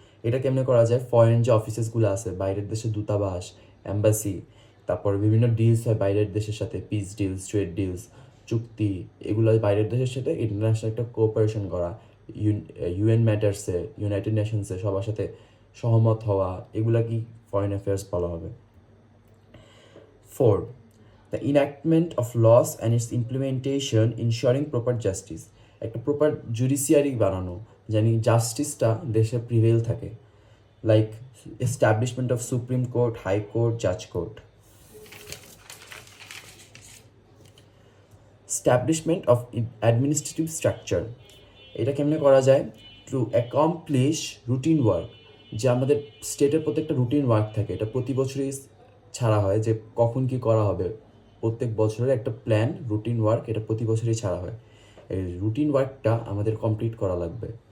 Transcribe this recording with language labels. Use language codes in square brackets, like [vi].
[bn] এটা কেমনে করা যায়, ফরেন যে অফিসেসগুলো আছে, বাইরের দেশে দূতাবাস, এম্বাসি, তারপর বিভিন্ন ডিলস হয় বাইরের দেশের সাথে, পিস ডিলস, ট্রেড ডিলস, চুক্তি, এগুলো বাইরের দেশের সাথে ইন্টারন্যাশনাল একটা কোঅপারেশন করা, ইউএন ম্যাটার্সে, ইউনাইটেড নেশনসে সবার সাথে সহমত হওয়া, এগুলা কি ফরেন অ্যাফেয়ার্স বলা হবে। [en] 4. The enactment of laws and its implementation ensuring proper justice. [bn] একটা প্রপার জুডিশিয়ারি বানানো, জানি জাস্টিসটা দেশে প্রিভেল থাকে, [en] like establishment of supreme court, [bn] high court, জাজ court. [en] establishment of administrative structure, [bn] এটা কেমনে করা যায়, [en] to accomplish routine work, [bn] যে আমাদের স্টেটের প্রত্যেকটা রুটিন ওয়ার্ক থাকে, এটা প্রতি বছরই ছাড়া হয় যে কখন কি করা হবে, প্রত্যেক বছরের একটা প্ল্যান, রুটিন ওয়ার্ক, এটা প্রতি বছরই ছাড়া হয়, এই রুটিন ওয়ার্কটা আমাদের কমপ্লিট করা লাগবে।